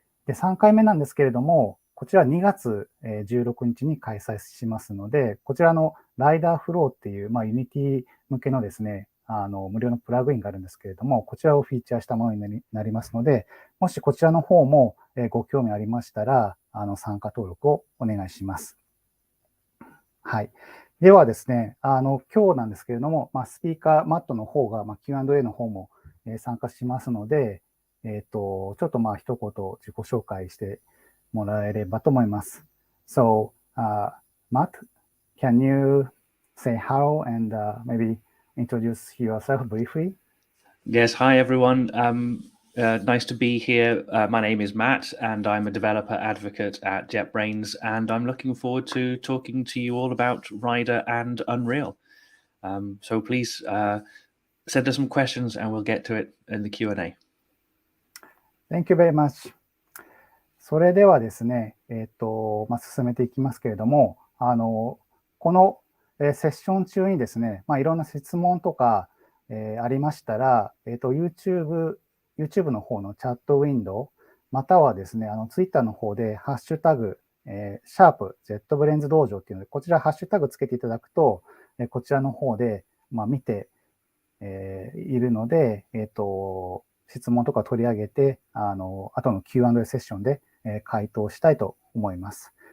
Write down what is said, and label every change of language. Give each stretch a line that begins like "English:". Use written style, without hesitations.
Japanese: で、3回目なんですけれども、こちら2月16日に開催しますので、こちらのライダーフローっていう、Unity 向けのですね、無料のプラグインがあるんですけれども、こちらをフィーチャーしたものになりますので、もしこちらの方もご興味ありましたら、参加登録をお願いします。はい。ではですね、今日なんですけれども、スピーカー、マットの方が、Q&A の方も参加しますので、ちょっと一言自己紹介してもらえればと思います。
English: So, Matt, can you say hello and maybe introduce yourself briefly? Yes, hi everyone. Nice to be here. My name is Matt and I'm a developer advocate at JetBrains, and I'm looking forward to talking to you all about Rider and Unreal. So please send us some questions and we'll get to it in the Q&A. Thank you very much.
Japanese: それではですね、進めていきますけれども、このセッション中にですね、いろんな質問とか、ありましたら、YouTube の方のチャットウィンドウ、またはですね、Twitter の方で、ハッシュタグ、#JetBrains道場っていうので、こちらハッシュタグつけていただくと、こちらの方で、見て、いるので、質問とか取り上げて、後の Q&A セッションで、回答したいと思います。